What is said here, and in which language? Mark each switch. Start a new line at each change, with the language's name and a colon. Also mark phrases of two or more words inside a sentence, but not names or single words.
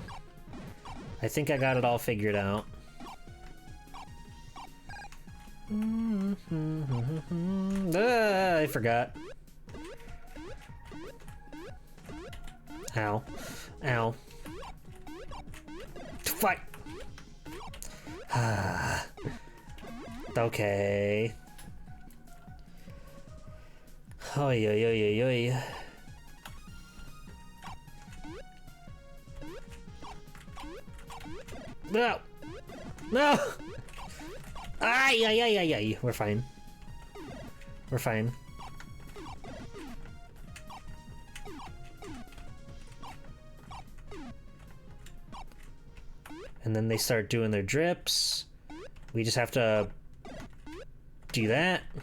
English: I think I got it all figured out. I forgot. Ow. Ow. Fight! Okay. Oi, oi, oi, oi, oi. No! No! Ay, ay, ay, ay, ay. We're fine. We're fine. And then they start doing their drips. We just have to do that.